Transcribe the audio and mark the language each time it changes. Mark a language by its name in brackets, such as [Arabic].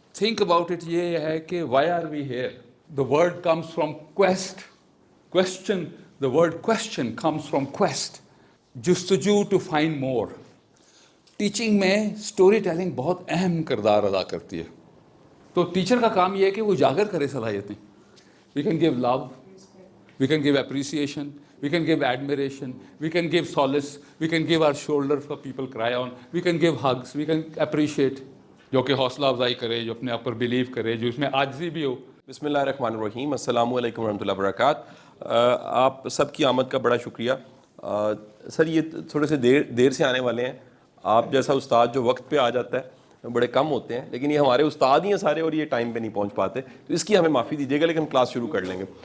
[English] think about it [Urdu] یہ ہے کہ [English] Why are we here. The word comes from quest. Question, the word question comes from quest, جستجو to find more. [Urdu] Teaching میں story telling بہت اہم کردار ادا کرتی ہے. تو ٹیچر کا کام یہ ہے کہ وہ اجاگر کرے صلاحیتیں. [English] We can give love, we can give appreciation, we can give admiration, we can give solace, we can give our shoulder for people cry on, we can give hugs, we can appreciate. [Urdu] جو کہ حوصلہ افزائی کرے, جو اپنے آپ پر blue کرے, جو اس میں عاجزی بھی ہو. بسم اللہ الرحمن الرحیم. السلام علیکم ورحمۃ اللہ وبرکاتہ. آپ سب کی آمد کا بڑا شکریہ. سر یہ تھوڑے سے دیر سے آنے والے ہیں. آپ جیسا استاد جو وقت پہ آ جاتا ہے بڑے کم ہوتے ہیں, لیکن یہ ہمارے استاد ہی ہیں سارے اور یہ ٹائم پہ نہیں پہنچ پاتے, تو اس کی ہمیں معافی دیجیے گا, لیکن ہم کلاس شروع کر لیں گے.